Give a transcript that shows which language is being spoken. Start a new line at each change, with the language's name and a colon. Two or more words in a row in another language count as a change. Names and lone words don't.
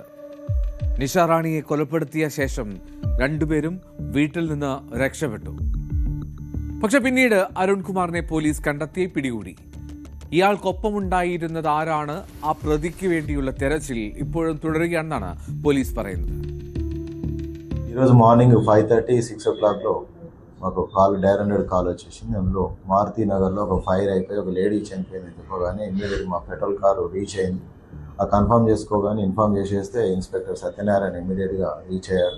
Malayalam: നിഷ റാണിയെ കൊലപ്പെടുത്തിയ ശേഷം രണ്ടുപേരും വീട്ടിൽ നിന്ന് രക്ഷപ്പെട്ടു. പക്ഷെ പിന്നീട് അരുൺകുമാറിനെ പോലീസ് കണ്ടെത്തി പിടികൂടി. ഇയാൾക്കൊപ്പമുണ്ടായിരുന്നത് ആരാണ്? ആ പ്രതിക്ക് വേണ്ടിയുള്ള തെരച്ചിൽ ഇപ്പോഴും തുടരുകയാണെന്നാണ് പോലീസ് പറയുന്നത്.
Telugu: ఈరోజు మార్నింగ్ 5:30, 6 o'clockలో మాకు
English: direct call
Telugu: వచ్చేసింది. అందులో మారుతి నగర్లో ఒక ఫైర్ అయిపోయి ఒక లేడీ చనిపోయిందని చెప్పగానే ఇమ్మీడియట్ మా
English: patrol car
Telugu: రీచ్ అయింది. ఆ కన్ఫర్మ్ చేసుకోగానే ఇన్ఫార్మ్ చేసేస్తే ఇన్స్పెక్టర్ సత్యనారాయణ ఇమ్మీడియట్గా రీచ్ అయ్యారు.